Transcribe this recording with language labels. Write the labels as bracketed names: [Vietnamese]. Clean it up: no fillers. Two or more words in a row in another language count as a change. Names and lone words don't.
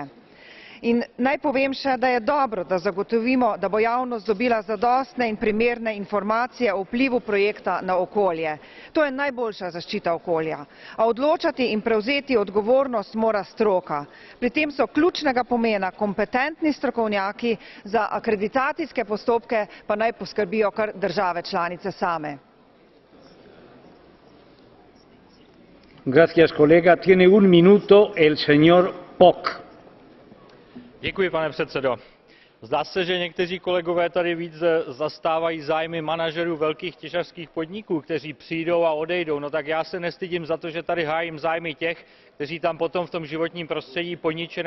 [Slovenian] In naj povem še, da je dobro, da zagotovimo, da bo javnost dobila zadostne in primerne informacije o vplivu projekta na okolje. To je najboljša zaščita okolja. A odločati in prevzeti odgovornost mora stroka. Pri tem so ključnega pomena kompetentni strokovnjaki, za akreditacijske postopke pa naj poskrbijo kar države članice same. [Spanish] Gracias, kolega. Tiene un minuto el señor Poc. [Czech] Děkuji, pane předsedo. Zdá se, že někteří kolegové tady víc zastávají zájmy manažerů velkých těžařských podniků, kteří přijdou a odejdou. No tak já se nestydím za to, že tady hájím zájmy těch, kteří tam potom v tom životním prostředí poničeném